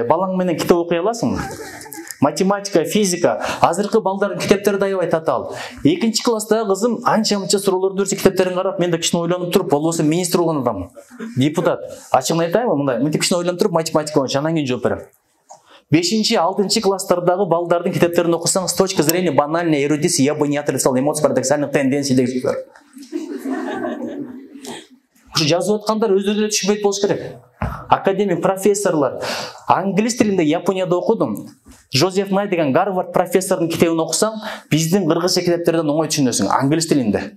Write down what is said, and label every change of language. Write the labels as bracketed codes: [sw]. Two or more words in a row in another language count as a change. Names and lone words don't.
[ky] Балаң менен китеп окуй аласыңбы? Математика, физика, азыркы балдардын китептери аябай татаал. 2-нчи класстагы кызым анча-мынча суроолорду берсе, китептерин карап, мен да кичине ойлонуп туруп, болбосо министр болгон адаммын. Депутат. Ачыгын айтайынбы, мындай, мынтип кичине ойлонуп туруп, математика боюнча анан кийин жооп берем. 5-6 класстардагы балдардын китептерин окусаң, [ru] с точки зрения банальной эрудиции, я бы не отрицал эмоций парадоксальных тенденций [ky] деген сөздөр. Ушу жазып аткандар өздөрү эле түшүнбөйт болуш керек. Академик, профессорлор, англис тилинде Японияда окудум. Жозеф Най деген Гарвард профессордун китебин окусаң, биздин кыргызча китептерден оңой түшүнөсүң, англис тилинде.